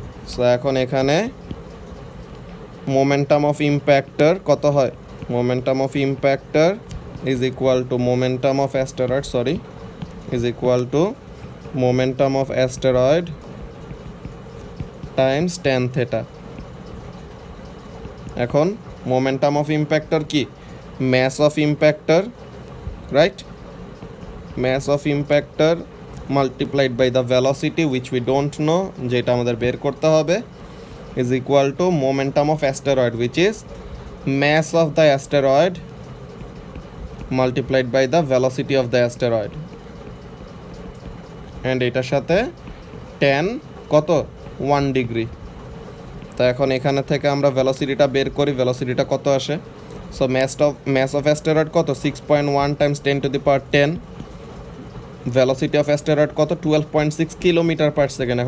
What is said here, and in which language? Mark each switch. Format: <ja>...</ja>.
<en>So এখন এখানে momentum of impactor কত হয়, momentum of impactor is equal to momentum of asteroid, sorry, is equal to momentum of asteroid times tan theta. এখন momentum of impactor কি, mass of impactor, right, mass of impactor multiplied by the velocity which we don't know,</en> <bn>যেটা আমাদের বের করতে হবে।</bn> <en>is equal to momentum of asteroid, which is mass of the asteroid multiplied by the velocity of the asteroid.</en> <bn>And এটার সাথে tan কত 1 degree. তো এখন এখানে থেকে আমরা ভেলোসিটিটা বের করি, ভেলোসিটিটা কত আসে।</bn> <en>So mass of asteroid কত 6.1 times 10 to the power 10, velocity of asteroid কত 12.6 kilometre per second.</en>